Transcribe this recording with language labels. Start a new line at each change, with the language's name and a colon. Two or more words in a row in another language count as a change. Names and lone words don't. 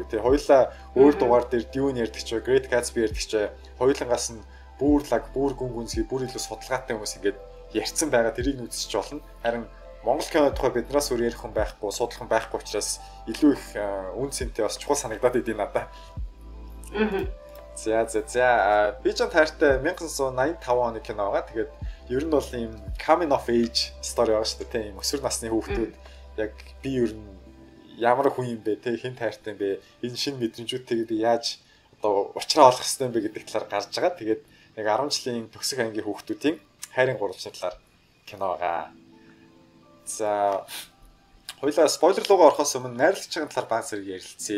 Mongolian: Тэгээ хоёулаа өөр дугаар дээр Dune ярьдаг ч, Great Gatsby ярьдаг ч, хоёулангаас нь бүр гүн гүнзгий бүр илүү судалгаатай хүмүүс ингээд ярьсан байгаа тэрийг үзчих болно. Харин Монгол кино тухай биднээс өөр ярих хүн байхгүй, судлах хүн байхгүй учраас илүү их үн цэнтэй бас чухал санагдаад идэв надад. За би ч таартай 1985 оны кино байгаа. Тэгээд ер нь бол ийм
English: coming of age story
Mongolian: байгаа шүү дээ. Тийм өсвөр насны хүүхдүүд яг би ер нь ямар хүн юм бэ, хэн таартай юм бэ? Энэ шинэ мэдрэмжүүдтэйг би яаж одоо уучраа олох хэрэгтэй юм бэ гэдэг талаар гарч байгаа. Тэгээд яг 10 жилийн төгсөх ангийн хүүхдүүдийн хайрын гурвалжны талаар кино байгаа. За хоёлаа спойлер руугаа орохоос өмнө найрлагчийн талаар баг зэрэг ярилцъя.